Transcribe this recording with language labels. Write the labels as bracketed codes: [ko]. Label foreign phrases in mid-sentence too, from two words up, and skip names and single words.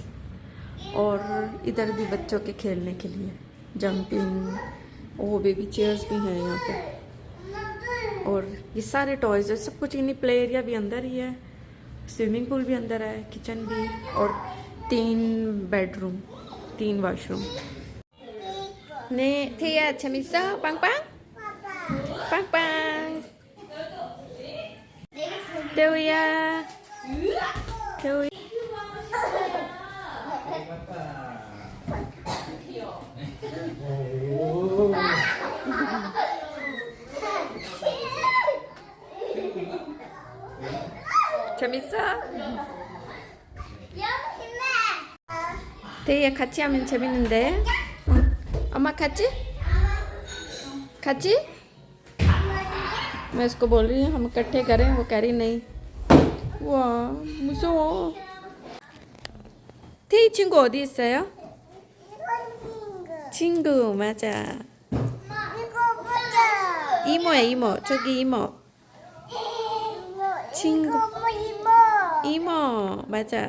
[hi] और इधर भी बच्चों के खेलने के लिए जंपिंग, वो [en] baby chairs [hi] भी हैं यहाँ पे. और ये सारे टॉयज है, सब कुछ. इन्हीं [en] play area [hi] भी अंदर ही है, [en] swimming pool [hi] भी अंदर है, किचन भी, और [en] 3 bedroom 3 washroom. [ko] ने 태야 재밌어? 빵빵? 빵빵. 태우야. 태우. 재밌어? 태야 같이 하면 재밌는데. 응. 엄마 같이? 같이? [hi] मैं इसको बोल रही हूँ हम इकट्ठे करें, वो कह रही नहीं. [ko] 와 무서워. 태희 친구 어디 있어요? 친구 맞아. 이모야 이모. 저기 이모. 친구. 이모 맞아.